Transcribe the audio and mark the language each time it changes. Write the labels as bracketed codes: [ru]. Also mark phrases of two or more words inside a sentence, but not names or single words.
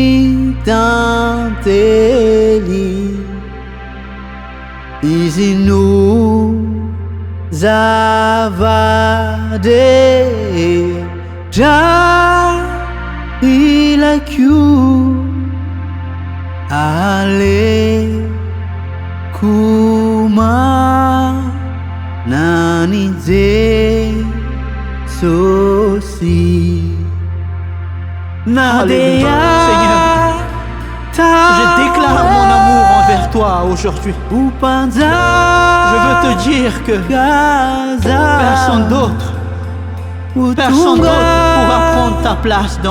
[mg] tantely izy no zava-drehetra ilako aleko manana Jesosy [fr] Alléluia. Seigneur, je déclare mon amour envers toi aujourd'hui. Je veux te dire que personne d'autre pourra prendre ta place dans ma vie.